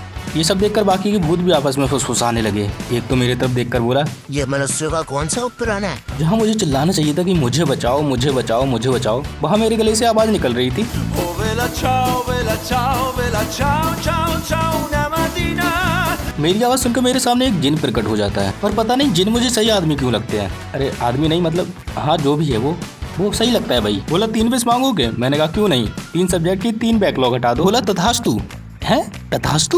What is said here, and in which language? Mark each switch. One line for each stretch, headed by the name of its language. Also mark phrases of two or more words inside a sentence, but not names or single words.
Hindi: ये सब देखकर बाकी के भूत भी आपस में फुसफुसाने लगे। एक तो मेरी तरफ देखकर बोला, ये मनुष्य का कौन सा उपकरण है? जहाँ मुझे चिल्लाना चाहिए था कि मुझे बचाओ मुझे बचाओ मुझे बचाओ, वहाँ मेरे गले से आवाज निकल रही थी,
Italian: Oh vela ciao ciao ciao una mattina।
Hindi: मेरी आवाज सुनकर मेरे सामने एक जिन प्रकट हो जाता है। और पता नहीं जिन मुझे सही आदमी क्यों लगते हैं। अरे आदमी नहीं, मतलब हाँ जो भी है वो सही लगता है भाई। बोला 3 विश मांगोगे? मैंने कहा क्यों नहीं, 3 सब्जेक्ट की 3 बैकलॉग हटा दो। बोला तथास्तु। है तथास्तु।